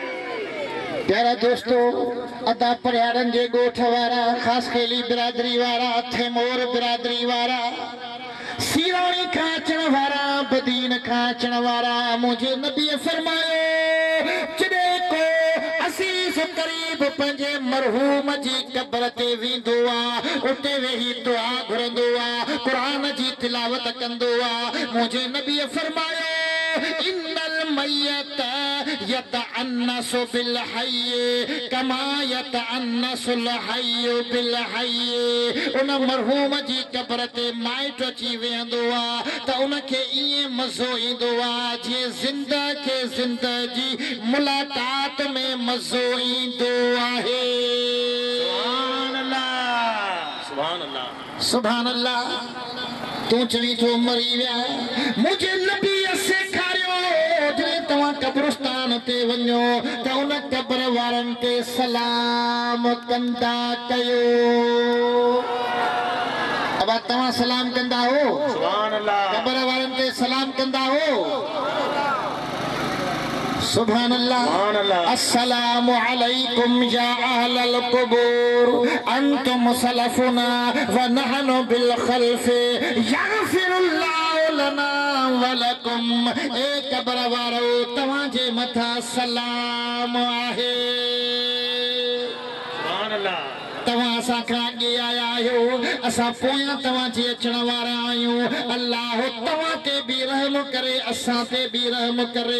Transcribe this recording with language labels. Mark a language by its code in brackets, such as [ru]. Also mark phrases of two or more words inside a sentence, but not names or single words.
[sd] प्यारा दोस्तों, अदा परियारनि जे ॻोठ वारा, ख़ासि केली बिरादरी वारा, थेमोर बिरादरी वारा, सीरोनी खाचण वारा बदीन खाचण वारा मुझे नबी फरमायो जडे को असीस करीब पंजे मरहूम जी कब्र ते वेंदो आ उते वेही दुआ घुरंदो आ कुरान जी तिलावत कंदो आ मुझे नबी फरमायो [ar] إن الميت يتأنس بالحي كما يتأنس الحي بالحي [sd] उन मरहूम जी कब्र ते माइट अची वेंदो आ त उनखे ईअं मज़ो ईंदो आ जीअं ज़िंदा खे ज़िंदगी मुलाकात में मज़ो ईंदो आहे। [ar] سبحان الله سبحان الله سبحان الله. [sd] तू चवी थो मरी विया मुझे नबी सेखारियो जॾहिं तव्हां कब्रिस्तान ते वञो त उन कब्र वारनि ते सलाम कंदा कयो। अब तव्हां सलाम कंदा हो [ar] سبحان الله [sd] कब्र वारनि ते सलाम कंदा हो। [ar] سبحان الله. سبحان الله. السلام عليكم يا أهل القبور أنتم سلفنا ونحن بالخلف يغفر الله لنا ولكم. [sd] ए कब्र वारो तव्हां जे मथा सलाम आहे। [ar] سبحان الله. [sd] तव्हां असां खां अॻे आया आहियो असां पोयां तव्हां जे अचण वारा आहियूं। अल्लाह तव्हां ते बि रहम करे असां ते बि रहम करे।